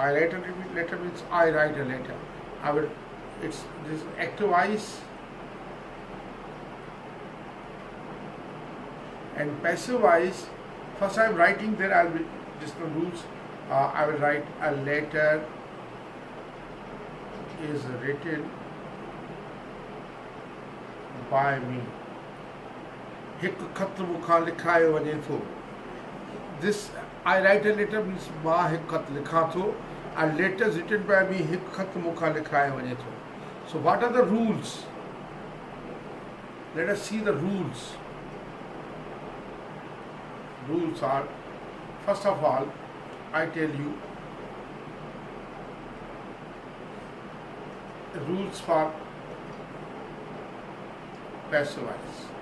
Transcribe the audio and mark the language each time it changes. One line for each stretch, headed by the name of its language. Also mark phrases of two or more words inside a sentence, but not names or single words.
English: I write a letter means I write a letter. It's this active voice, and passive voice. First I am writing, then I will be just the rules. I will write a letter is written by me.
Sindhi: हिकु ख़त मूंखां लिखायो वञे थो.
English: This I write a letter means
Sindhi: मां हिकु ख़त लिखां थो.
English: A letter is written by me.
Sindhi: हिकु ख़त मूंखां लिखायो वञे थो.
English: So what are the rules? Let us see the rules. Rules are, first of all, I tell you the rules for passive voice.